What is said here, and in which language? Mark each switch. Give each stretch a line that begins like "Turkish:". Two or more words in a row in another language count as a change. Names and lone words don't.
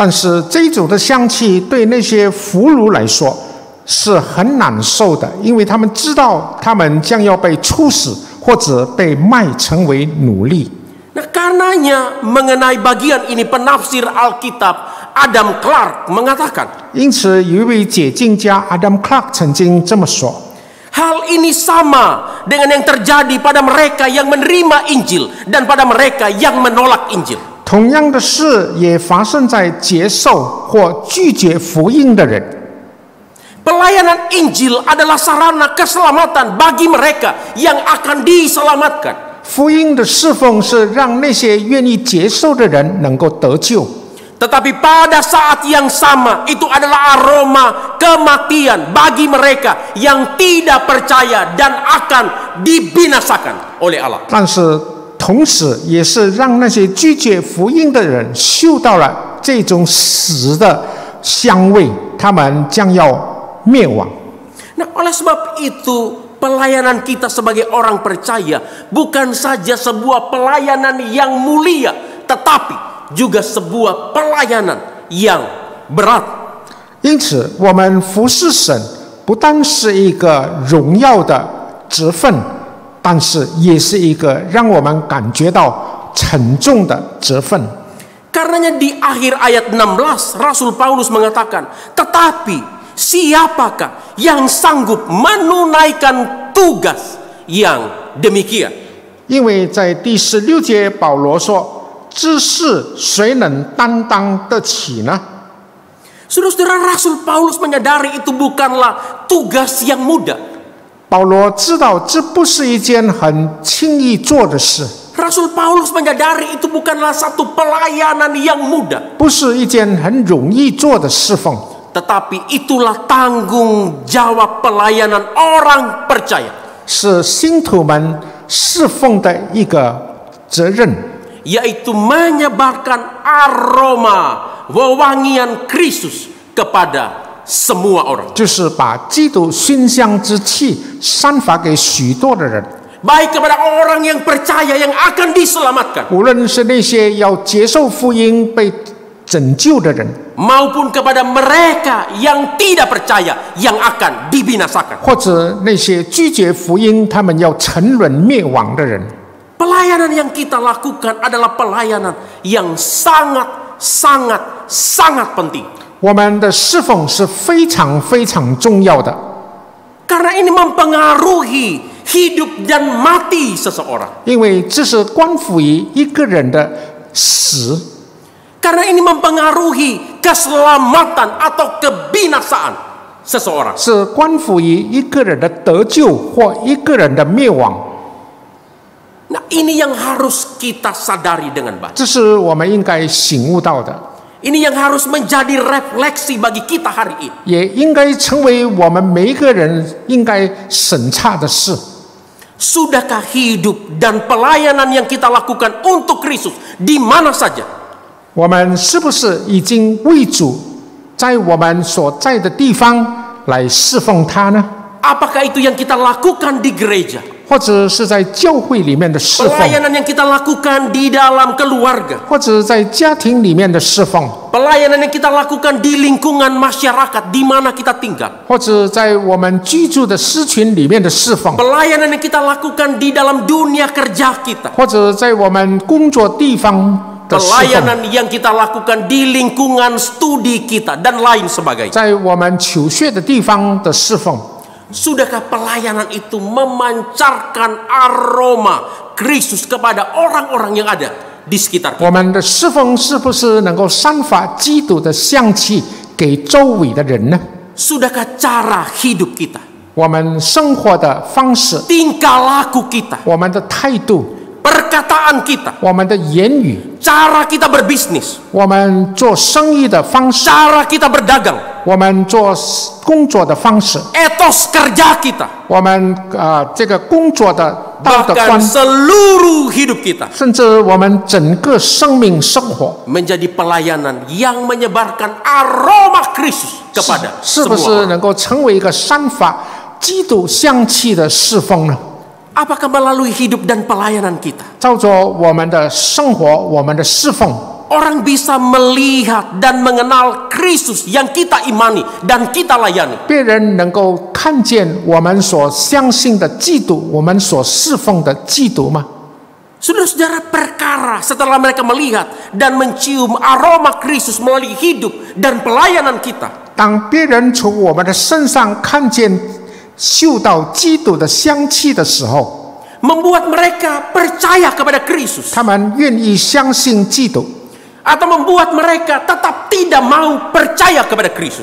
Chinese: 但是这种的香气对那些俘虏来说是很难受的，因为他们知道他们将要被处死或者被卖成为奴隶。
Indonesian: Nah, karenanya mengenai bagian ini penafsir Alkitab Adam Clark mengatakan,
Chinese: 因此，有一位解经家 Adam Clark 曾经这么说：
Indonesian: hal ini sama dengan yang terjadi pada mereka yang menerima Injil dan pada mereka yang menolak Injil.
Chinese: 同样的事也发生在接受或拒绝福音的人。
Indonesian: Pelayanan Injil adalah sarana keselamatan bagi mereka yang akan diselamatkan.
Chinese: 福音的侍奉是让那些愿意接受的人能够得救。
Indonesian: Tetapi pada saat yang sama itu adalah aroma kematian bagi mereka yang tidak percaya dan akan dibinasakan oleh Allah.
Chinese: 但是同时也是让那些拒绝福音的人嗅到了这种死的香味，他们将要灭亡。
Indonesian: Nah, oleh sebab itu pelayanan kita sebagai orang percaya bukan saja sebuah pelayanan yang mulia, tetapi juga sebuah pelayanan yang berat.
Chinese: 因此，我们服侍神不单是一个荣耀的职分，但是也是一个让我们感觉到沉重的职分。
Indonesian: Karenanya di akhir ayat 16 Rasul Paulus mengatakan, tetapi siapakah yang sanggup menunaikan tugas yang demikian?
Chinese: 因为在第16节，保罗说：“这事谁能担当得起呢？”
Indonesian: Saudara-saudara, Rasul Paulus menyadari itu bukanlah tugas yang mudah.
Chinese: 保罗知道这不是一件很轻易做的事，
Indonesian: Rasul Paulus menyadari itu bukanlah satu pelayanan yang mudah.
Chinese: 不是一件很容易做的侍奉，
Indonesian: Tetapi itulah tanggung jawab pelayanan orang percaya,
Chinese: 是信徒们侍奉的一个责任，
Indonesian: yaitu menyebarkan aroma wewangian Kristus kepada semua orang.
Chinese: 就是把基督熏香之气散发给许多的人，
Indonesian: Baik kepada orang yang percaya yang akan diselamatkan,
Chinese: 无论是那些要接受福音被拯救的人，
Indonesian: maupun kepada mereka yang tidak percaya yang akan dibinasakan.
Chinese: 或者那些拒绝福音、他们要沉沦灭亡的人。
Indonesian: Pelayanan yang kita lakukan adalah pelayanan yang sangat penting.
Chinese: 我们的侍奉是非常非常重要的，
Indonesian: Karena ini mempengaruhi hidup dan mati seseorang.
Chinese: 因为这是关乎于一个人的死，
Indonesian: Karena ini mempengaruhi keselamatan atau kebinasaan seseorang.
Chinese: 是关乎于一个人的得救或一个人的灭亡。
Indonesian: Nah, ini yang harus kita sadari dengan baik.
Chinese: 这是我们应该醒悟到的，
Indonesian: Ini yang harus menjadi refleksi bagi kita hari ini.
Chinese: 也应该成为我们每一个人应该审查的事。
Indonesian: Sudahkah hidup dan pelayanan yang kita lakukan untuk Kristus di mana saja?
Chinese: 我们是不是已经为主在我们所在的地方来侍奉他呢？
Indonesian: Apakah itu yang kita lakukan di gereja?
Chinese: 或者是在教会里面的侍奉，
Indonesian: Pelayanan yang kita lakukan di dalam keluarga?
Chinese: 或者在家庭里面的侍奉，
Indonesian: Pelayanan yang kita lakukan di lingkungan masyarakat di mana kita tinggal?
Chinese: 或者在我们居住的社群里面的侍奉，
Indonesian: Pelayanan yang kita lakukan di dalam dunia kerja kita?
Chinese: 或者在我们工作地方的侍奉，
Indonesian: Pelayanan yang kita lakukan di lingkungan studi kita dan lain sebagainya.
Chinese: 在我们求学的地方的侍奉，
Indonesian: Sudahkah pelayanan itu memancarkan aroma Kristus kepada orang-orang yang ada di sekitar kita?
Chinese: 我们的侍奉是不是能够散发基督的香气给周围的人呢？
Indonesian: Sudahkah cara hidup kita?
Chinese: 我们生活的方式，
Indonesian: tingkah laku kita,
Chinese: 我们的态度，
Indonesian: perkataan kita,
Chinese: 我们的言语，
Indonesian: cara kita berbisnis,
Chinese: 我们做生意的方式，
Indonesian: cara kita berdagang,
Chinese: 我们做工作的方式，
Indonesian: etos kerja kita,
Chinese: 我们这个工作的道德
Indonesian: bahkan
Chinese: 观，
Indonesian: seluruh hidup kita
Chinese: 甚至我们整个生命生活，
Indonesian: menjadi pelayanan yang menyebarkan aroma Kristus kepada
Chinese: 是不
Indonesian: semua
Chinese: 是
Indonesian: orang.
Chinese: 能够成为一个散发基督香气的侍奉呢？
Indonesian: Apakah melalui hidup dan pelayanan kita
Chinese: 照着我们的生活，我们的侍奉，
Indonesian: orang bisa melihat dan mengenal Kristus yang kita imani dan kita layani?
Chinese: 别人能够看见我们所相信的基督，我们所侍奉的基督吗？
Indonesian: Saudara-saudara, perkara setelah mereka melihat dan mencium aroma Kristus melalui hidup dan pelayanan kita,
Chinese: 当别人从我们的身上看见、嗅到基督的香气的时候，
Indonesian: membuat mereka percaya kepada Kristus,
Chinese: 他们愿意相信基督，
Indonesian: atau membuat mereka tetap tidak mau percaya kepada Kristus.